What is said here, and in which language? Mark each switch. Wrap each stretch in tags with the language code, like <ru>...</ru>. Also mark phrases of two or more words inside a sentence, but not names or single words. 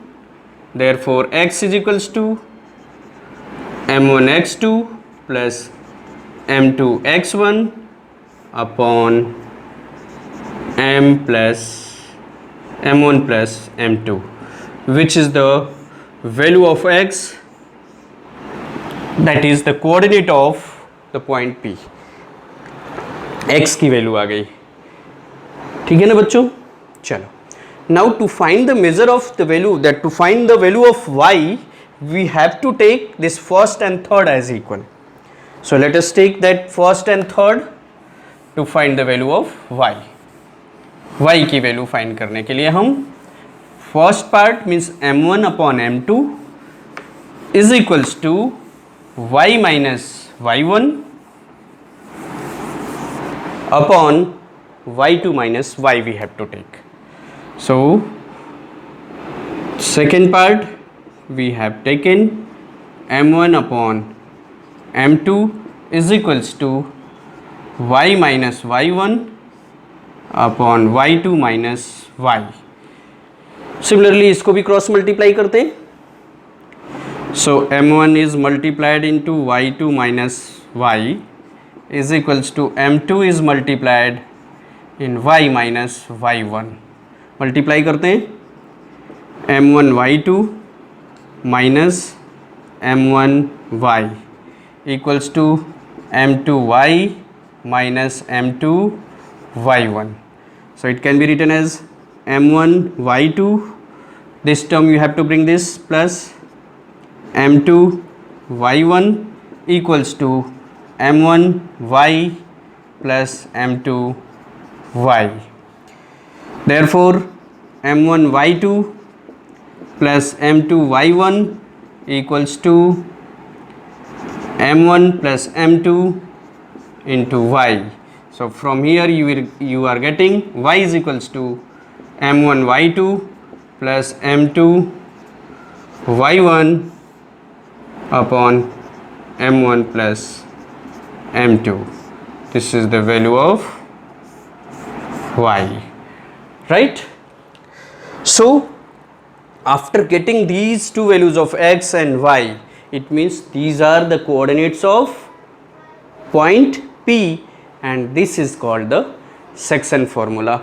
<en>Therefore x is equals to m1 x2 plus m2 x1 upon m1 plus m2, which is the value of x, that is the coordinate of the point P.</en> <hi>x की वैल्यू आ गई, ठीक है ना बच्चों? चलो,</hi> <en>now to find the measure of the value, that to find the value of y, we have to take this first and third as equal. So let us take that first and third to find the value of y.</en> <hi>y की</hi> <en>value find</en> <hi>करने के लिए हम</hi> <en>first part means</en> <hi>m1</hi> <en>upon m2 is equals to y minus y1 upon y2 minus y we have to take. So second part we have taken m1 upon m2 is equals to y minus y1 upon y2 minus y.</en> <hi>Similarly इसको भी</hi> <en>cross multiply</en> <hi>करते हैं.</hi> <en>So m1 is multiplied into y2 minus y is equals to m2 is multiplied in y minus y1.</en> <hi>मल्टीप्लाई करते हैं,</hi> <en>m1 y2 minus m1 y equals to m2 y minus m2 y1. So it can be written as m1 y2, this term you have to bring this plus m2 y1 equals to m1 y plus m2 y. Therefore m1 y2 plus m2 y1 equals to m1 plus m2 into y. So from here you are getting y is equals to m1 y2 plus m2 y1 upon m1 plus m2. This is the value of y, right? So after getting these two values of x and y, it means these are the coordinates of point P, and this is called the section formula.</en>